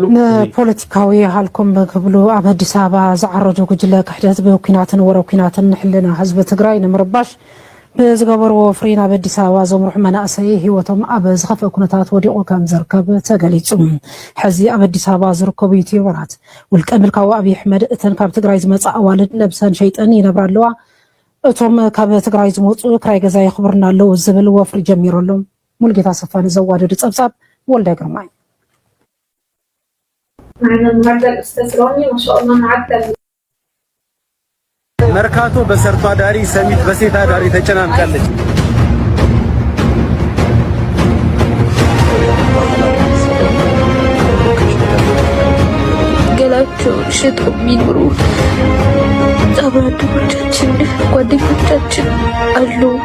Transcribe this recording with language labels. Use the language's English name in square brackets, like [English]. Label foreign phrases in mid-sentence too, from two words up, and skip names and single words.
[Tigrinya] ፖለቲካዊ ሃልኩም ክብሉ ኣብ ኣዲስ ኣበባ ዝዓረጁ ጉጅለ ክሕደት ብኩናትን ወረብ ኩናትን ንሕልና ህዝቢ ትግራይ ንምርባሽ ብዝገበርዎ ፍሪ ናብ ኣዲስ ኣበባ ዘምርሑ መናእሰይ ሂወቶም ኣብ ዝኸፍአ ኩነታት ወዲቑ ከም ዝርከብ ተገሊጹ ሕዚ ኣብ ኣዲስ ኣበባ ዝርከቡ ዩቲዩበራት ውልቀ ምልካዊ ኣብዪ ኣሕመድ እተን ካብ ትግራይ ዝመፃ ኣዋልድ ነብሰን ሸይጠን ይነብራ ኣለዋ እቶም ካብ ትግራይ ዝመፁ ክራይ ገዛ ይኽብርና ኣለዉ ዝብል ወፍሪ ጀሚሮሎም ሙልጌታ ሰፋኒ ዘዋደዱ ፀብጻብ ወልደ ግርማይ [Amharic] መርካቶ በሰርቶ አዳሪ ሰሚት በሴት አዳሪ ተጨናንቃለች ገላቸው ሽጦ የሚኖሩ አብራዶቻችን ጓደኞቻችን አሉ